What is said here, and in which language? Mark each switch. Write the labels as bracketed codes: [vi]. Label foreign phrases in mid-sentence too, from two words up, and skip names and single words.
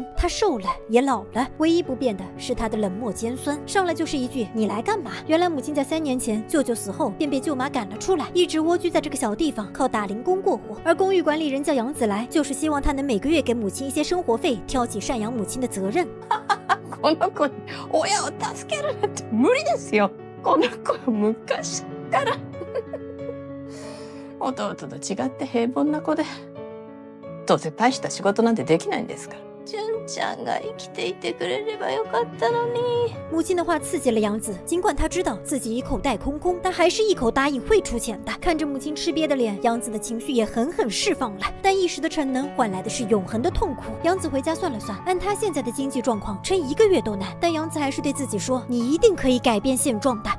[zh] 她瘦了，也老了，唯一不变的是她的冷漠尖酸，上来就是一句“你来干嘛？” 原来母亲在3年前舅舅死后便被舅妈赶了出来，一直蜗居在这个小地方，靠打零工过活。而公寓管理人叫杨子来，就是希望他能每个月给母亲一些生活费，挑起赡养母亲的责任。 [ja] この子に親を助けるなんて無理ですよ。この子は昔から弟と違って平凡な子で、どうせ大した仕事なんてできないんですから。順ちゃんが生きていてくれればよかったのに。 [zh] 母亲的话刺激了杨子，尽管他知道自己一口袋空空，但还是一口答应会出钱的。看着母亲吃瘪的脸，杨子的情绪也狠狠释放了，但一时的逞能换来的是永恒的痛苦。杨子回家算了算，按他现在的经济状况，撑1个月都难。但杨子还是对自己说：“你一定可以改变现状的。”